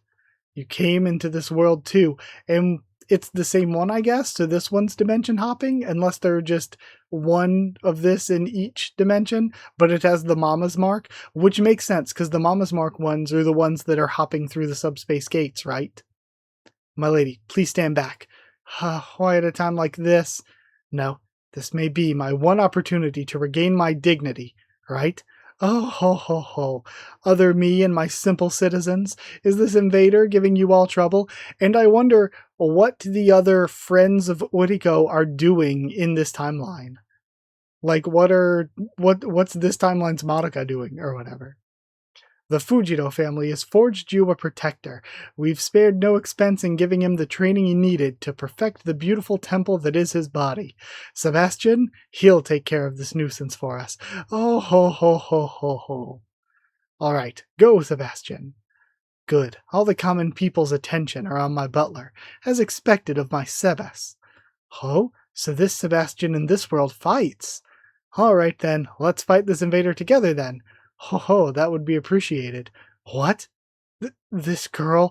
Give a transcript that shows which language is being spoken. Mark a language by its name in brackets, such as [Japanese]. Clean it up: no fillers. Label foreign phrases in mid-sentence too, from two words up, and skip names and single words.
[English] You came into this world too, and it's the same one, I guess, so this one's dimension hopping, unless they're just one of this in each dimension, but it has the Mama's Mark, which makes sense, because the Mama's Mark ones are the ones that are hopping through the subspace gates, right? My lady, please stand back. Why at a time like this? No, this may be my one opportunity to regain my dignity, right? Oh ho ho ho, other me and my simple citizens, is this invader giving you all trouble? And I wonder what the other friends of Oriko are doing in this timeline. Like what's this timeline's Madoka doing or whatever? The Fujido family has forged you a protector. We've spared no expense in giving him the training he needed to perfect the beautiful temple that is his body. Sebastian, he'll take care of this nuisance for us. Oh ho ho ho ho ho. All right, go, Sebastian. Good. All the common people's attention are on my butler, as expected of my Sebas. Oh, so this Sebastian in this world fights. All right then, let's fight this invader together then. Ho ho, that would be appreciated. What? This girl?